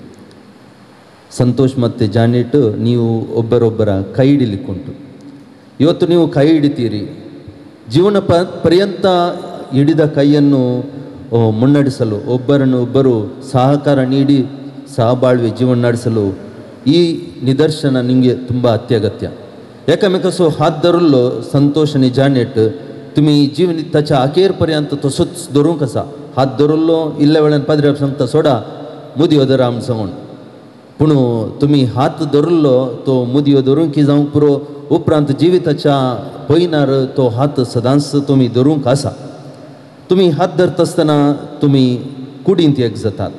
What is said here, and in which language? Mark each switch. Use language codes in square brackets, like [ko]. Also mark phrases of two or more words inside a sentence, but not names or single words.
[kn] ಸಂತೋಷ್ ಮತ್ತು ಜಾನೆಟ್ ನೀವು ಒಬ್ಬರೊಬ್ಬರ ಕೈ ಹಿಡಿಲಿಕ್ಕುಂಟು. ಇವತ್ತು ನೀವು ಕೈ ಹಿಡಿತೀರಿ. ಜೀವನ ಪರ್ಯಂತ ಹಿಡಿದ ಕೈಯನ್ನು ಮುನ್ನಡೆಸಲು ಒಬ್ಬರು ಸಹಕಾರ ನೀಡಿ ಸಹಬಾಳ್ವೆ ಜೀವನ ನಡೆಸಲು ಈ ನಿದರ್ಶನ ನಿಮಗೆ ತುಂಬ अत्यागत्य. [kok] एकामेकासो हात धरलो संतोष आणि जानेट तुम्ही जीवन त्याच्या अखेरपर्यंत तसंच धरून कसा हात धरलो इल्ल्या वेळान पाद्र्याक सांगता सोडा मुदयो धरा आम सांगून. पूण तुम्ही हात धरलो तो मुदयो धरून की जावंक पुरो उपरांत जिविताच्या पयनार तो हात सदांच तुम्ही धरूंक आसा. तुम्ही हात धरत असतना तुम्ही कुडींत एक जातात.